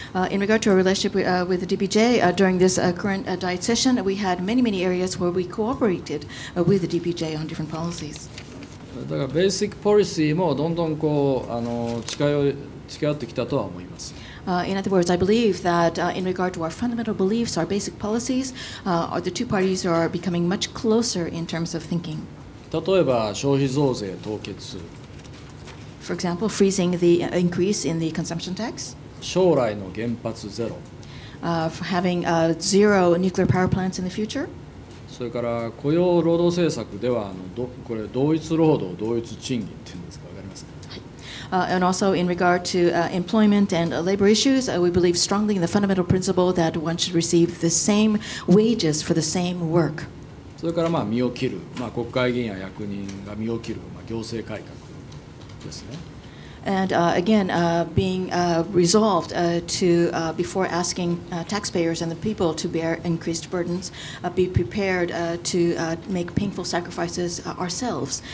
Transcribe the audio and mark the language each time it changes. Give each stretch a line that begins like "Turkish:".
English: In regard to our relationship with the DPJ, during this current diet session, we had many areas where we cooperated with the DPJ on different policies.
Japanese: だからベーシックポリシーもどんどん近寄ってきたとは思います。
English: In other words, I believe that in regard to our fundamental beliefs, our basic policies, the two parties are becoming much closer in terms of thinking.
Japanese: 例えば消費増税凍結。
English: For example, freezing the increase in the consumption tax.
Japanese: 将来の原発ゼロ。
English: Having zero nuclear power plants in the future.
Japanese: それから雇用労働政策ではこれ同一労働同一賃金っていうんですか、わかりますか？
English: And also in regard to employment and labor issues, we believe strongly in the fundamental principle that one should receive the same wages for the same work.
Japanese: それから身を切る、国会議員や役人が身を切る、行政改革ですね。
English: And again, being resolved to, before asking taxpayers and the people to bear increased burdens, be prepared to make painful sacrifices ourselves.